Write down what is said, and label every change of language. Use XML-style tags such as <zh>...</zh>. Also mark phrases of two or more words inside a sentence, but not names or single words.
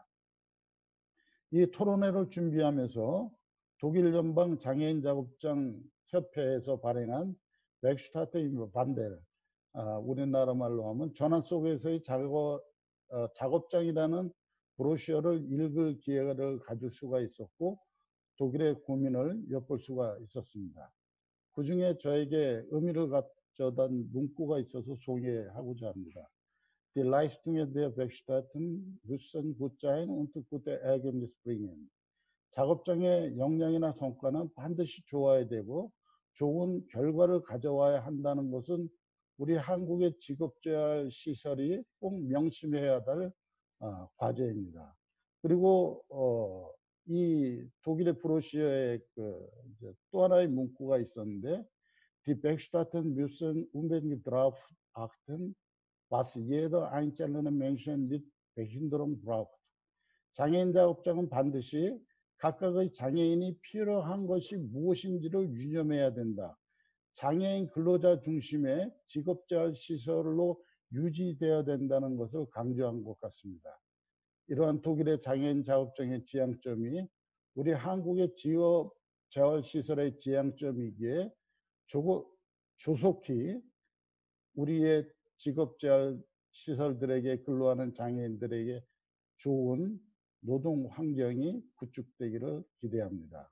<ko>이 토론회를 준비하면서 독일 연방 장애인 작업장 협회에서 발행한 백슈타트 임 반델, 우리나라 말로 하면 전환 속에서의 작업장이라는 브로셔를 읽을 기회를 가질 수가 있었고 독일의 고민을 엿볼 수가 있었습니다. 그 중에 저에게 의미를 가져단 문구가 있어서 소개하고자 합니다.</ko> <de>Die Leistungen der Werkstätten müssen gut sein und gute Ergebnisse bringen.</de> <ko>작업장의 역량이나 성과는 반드시 좋아야 되고 좋은 결과를 가져와야 한다는 것은 우리 한국의 직업재활 시설이 꼭 명심해야 할 과제입니다. 그리고 이 독일의 브로셔에 또 하나의 문구가 있었는데</ko> <de>Die Werkstätten müssen unbedingt darauf achten, was jeder einzelne Menschen mit Behinderung braucht.</de> <ko>장애인 작업장은 반드시 각각의 장애인이 필요한 것이 무엇인지를 유념해야 된다. 장애인 근로자 중심의 직업재활 시설로 유지되어야 된다는 것을 강조한 것 같습니다. 이러한 독일의 장애인 작업장의 지향점이 우리 한국의 직업재활 시설의 지향점이기에 조속히 우리의 직업재활 시설들에게 근로하는 장애인들에게 좋은 노동 환경이 구축되기를 기대합니다.</ko>